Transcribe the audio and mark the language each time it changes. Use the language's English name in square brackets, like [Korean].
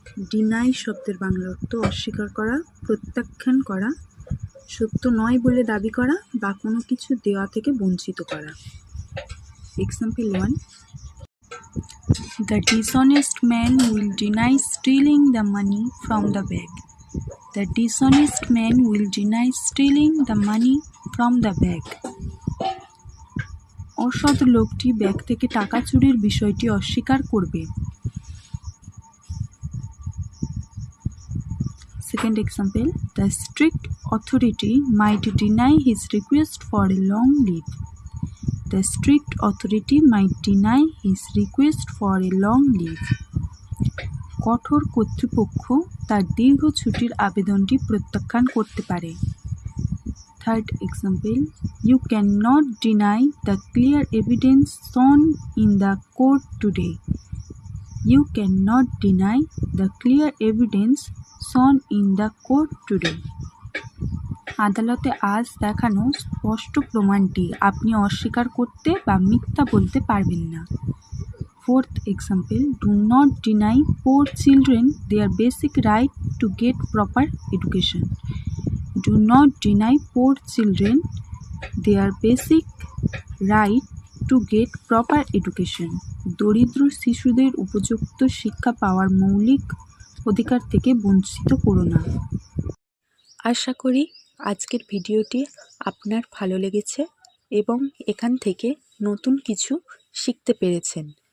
[Bangla] Deny শব্দের বাংলা অর্থ অস্বীকার করা, প্রত্যাখ্যান করা, সত্য নয় বলে দাবি করা বা কোনো কিছু দেওয়া থেকে বঞ্চিত করা। [English] Example 1. The dishonest man will deny stealing the money from the bag. The dishonest man will deny stealing the money from the bag. [Bangla] অসৎ লোকটি ব্যাগ থেকে টাকা চুরির বিষয়টি অস্বীকার করবে। [English] Second example, the strict authority might deny his request for a long leave. The strict authority might deny his request for a long leave. [Bangla] কঠোর কর্তৃপক্ষ তার দীর্ঘ ছুটির আবেদনটি প্রত্যাখ্যান করতে পারে। [English] Third example, you cannot deny the clear evidence shown in the court today. You cannot deny the clear evidence shown in the court today. [Bangla] আদালতে আজ দেখানো স্পষ্ট প্রমাণটি আপনি অস্বীকার করতে বা মিথ্যা বলতে পারবেন না। [English] Fourth example, do not deny poor children their basic right to get proper education. Do not deny poor children their basic right to get proper education. [Bangla] দরিদ্র শিশুদের উপযুক্ত শিক্ষা পাওয়ার মৌলিক অধিকার থেকে বঞ্চিত করো না। আশা করি আজকের ভিডিওটি আপনার ভালো লেগেছে এবং এখান থেকে নতুন কিছু শিখতে পেরেছেন।